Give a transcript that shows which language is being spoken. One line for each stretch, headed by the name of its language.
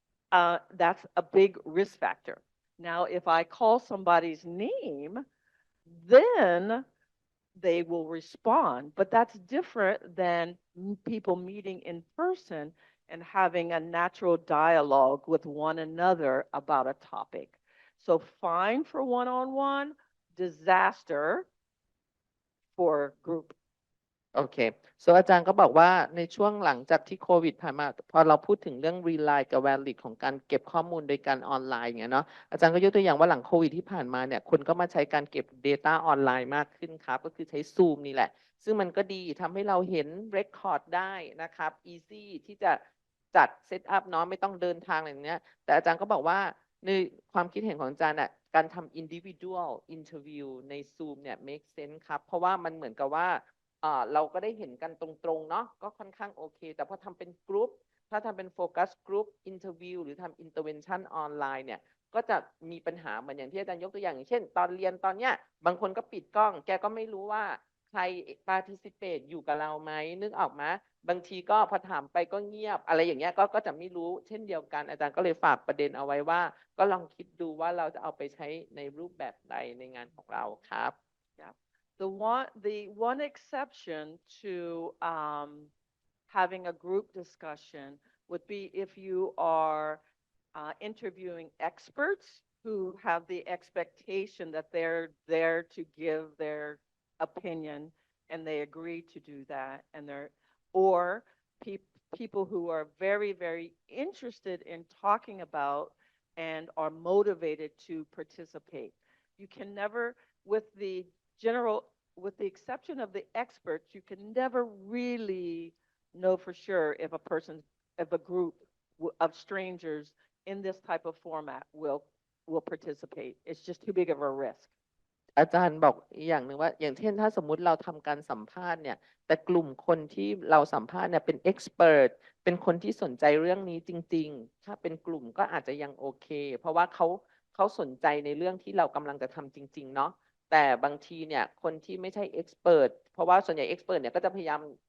English: That's a big risk factor. Now, if I call somebody's name, then they will respond. But that's different than people meeting in person and having a natural dialogue with one another about a topic. So fine for one-on-one, disaster for group.
Thai: โอเคอาจารย์ก็บอกว่าในช่วงหลังจากที่โควิดผ่านมาพอเราพูดถึงเรื่อง rely กับ valid ของการเก็บข้อมูลโดยการออนไลน์อย่างเงี้ยเนาะอาจารย์ก็ยกตัวอย่างว่าหลังโควิดที่ผ่านมาเนี่ยคนก็มาใช้การเก็บ data ออนไลน์มากขึ้นครับก็คือใช้ Zoom นี่แหละซึ่งมันก็ดีทำให้เราเห็น record ได้นะครับ easy ที่จะจัด set up เนาะไม่ต้องเดินทางอะไรอย่างเงี้ยแต่อาจารย์ก็บอกว่าในความคิดเห็นของอาจารย์น่ะการทำ individual interview ใน Zoom เนี่ย make sense ครับเพราะว่ามันเหมือนกับว่า เราก็ได้เห็นกันตรงๆเนาะก็ค่อนข้างโอเคแต่พอทำเป็นกรุ๊ปถ้าทำเป็นโฟกัสกรุ๊ปอินเทอร์วิวหรือทำอินเตอร์เวนชั่นออนไลน์เนี่ยก็จะมีปัญหาเหมือนอย่างที่อาจารย์ยกตัวอย่างเช่นตอนเรียนตอนเนี้ยบางคนก็ปิดกล้องแกก็ไม่รู้ว่าใคร participate อยู่กับเราไหมนึกออกไหมบางทีก็พอถามไปก็เงียบอะไรอย่างเงี้ยก็จะไม่รู้เช่นเดียวกันอาจารย์ก็เลยฝากประเด็นเอาไว้ว่าก็ลองคิดดูว่าเราจะเอาไปใช้ในรูปแบบใดในงานของเราครับ
English: The one exception to having a group discussion would be if you are interviewing experts who have the expectation that they're there to give their opinion and they agree to do that, and or people who are very, very interested in talking about and are motivated to participate. You can never, with the exception of the experts, you can never really know for sure if if a group of strangers in this type of format will participate. It's just too big of a risk.
Thai: อาจารย์บอกอีกอย่างหนึ่งว่าอย่างเช่นถ้าสมมุติเราทำการสัมภาษณ์เนี่ยแต่กลุ่มคนที่เราสัมภาษณ์เนี่ยเป็นเอ็กซ์เพรสเป็นคนที่สนใจเรื่องนี้จริงๆถ้าเป็นกลุ่มก็อาจจะยังโอเคเพราะว่าเขาสนใจในเรื่องที่เรากำลังจะทำจริงๆเนาะแต่บางทีเนี่ยคนที่ไม่ใช่เอ็กซ์เพรสเพราะว่าส่วนใหญ่เอ็กซ์เพรสเนี่ยก็จะพยายาม